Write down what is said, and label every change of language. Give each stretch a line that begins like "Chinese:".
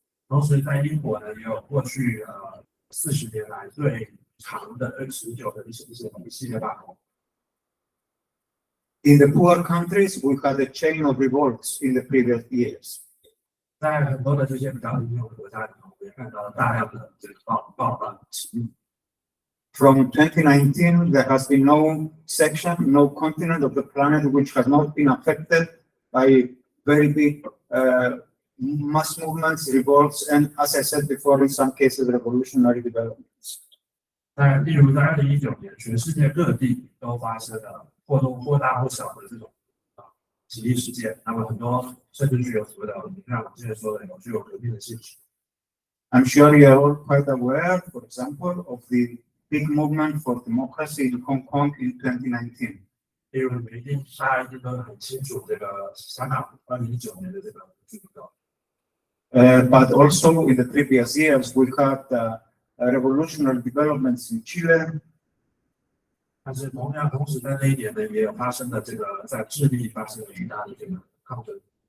Chinese: 同时，在英国呢，也有过去40年来最长的、持久的一系列罢工。
English: In the poor countries, we had a chain of revolts in the previous years.
Chinese: 在很多的这些比较贫穷的国家里面，我们也看到了大量的这个暴乱起义。
English: From 2019, there has been no section, no continent of the planet which has not been affected by very big mass movements, revolts, and as I said before, in some cases, revolutionary developments.
Chinese: 例如在2019年，全世界各地都发生了或大或小的这种起义事件，那么很多甚至具有所谓的像我们之前说的具有革命的性质。
English: I'm sure you are all quite aware, for example, of the big movement for democracy in Hong Kong in 2019.
Chinese: 例如，大家一定都很清楚这个香港2019年的这个运动。
English: But also in the previous years, we had revolutionary developments in Chile.
Chinese: 但是同时在那一年呢，也有发生了这个在智利发生了巨大的这个抗争。